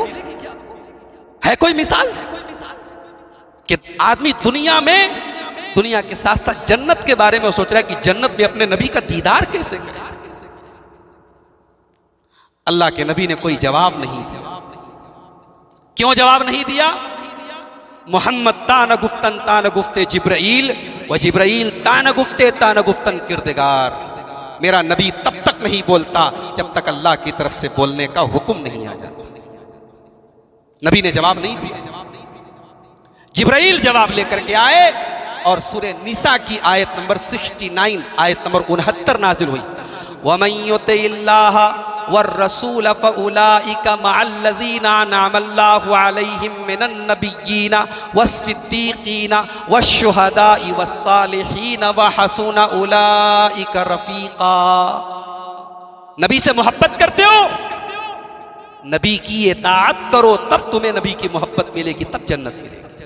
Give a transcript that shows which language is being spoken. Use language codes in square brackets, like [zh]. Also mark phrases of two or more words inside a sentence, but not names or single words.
[ur] ہے کوئی مثال کہ آدمی دنیا میں، دنیا کے ساتھ ساتھ جنت کے بارے میں سوچ رہا ہے کہ جنت میں اپنے نبی کا دیدار کیسے کرے? اللہ کے نبی نے کوئی جواب نہیں دیا. کیوں جواب نہیں دیا? [fa] محمد تا نگفتن تا نگفته جبرئیل و جبرئیل تا نگفتن کردگار. [ur] میرا نبی تب تک نہیں بولتا جب تک اللہ کی طرف سے بولنے کا حکم نہیں آ جاتا. نبی نے جواب نہیں دیا، جبرائیل جواب لے کر کے آئے اور سورۂ نساء کی آیت نمبر 69، آیت نمبر 69 نازل ہوئی. [ar] ومن يطع الله والرسول فأولئك مع الذين أنعم الله عليهم من النبيين والصديقين والشهداء والصالحين وحسن أولئك رفيقا. [ur] نبی سے محبت کرتے ہو، نبی کی اطاعت کرو، تب تمہیں نبی کی محبت ملے گی، تب جنت ملے گی.